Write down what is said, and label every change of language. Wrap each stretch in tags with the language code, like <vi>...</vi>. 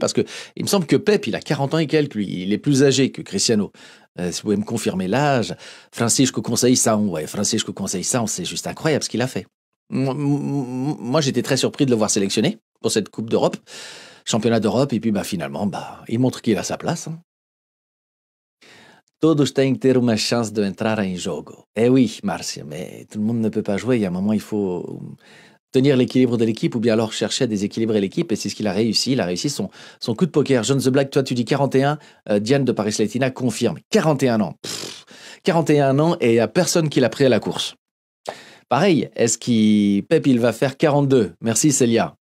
<fr>Parce que il me semble que Pep, il a 40 ans et quelques, lui. Il est plus âgé que Cristiano. Si vous pouvez me confirmer l'âge. Francisco Conceição, ouais, Francisco Conceição, c'est juste incroyable ce qu'il a fait. Moi, j'étais très surpris de le voir sélectionné pour cette Coupe d'Europe, championnat d'Europe, et puis finalement, il montre qu'il a sa place. Hein.</fr> <pt>Todos têm que ter uma chance de entrar em jogo.</pt> <fr>Eh oui, Marcia, mais tout le monde ne peut pas jouer. Il y a un moment, il faut tenir l'équilibre de l'équipe ou bien alors chercher à déséquilibrer l'équipe. Et c'est ce qu'il a réussi. Il a réussi son coup de poker. John The Black, toi, tu dis 41. Diane de Paris Latina confirme. 41 ans. 41 ans et il n'y a personne qui l'a pris à la course. Pareil, Pep, il va faire 42. Merci, Célia.</fr>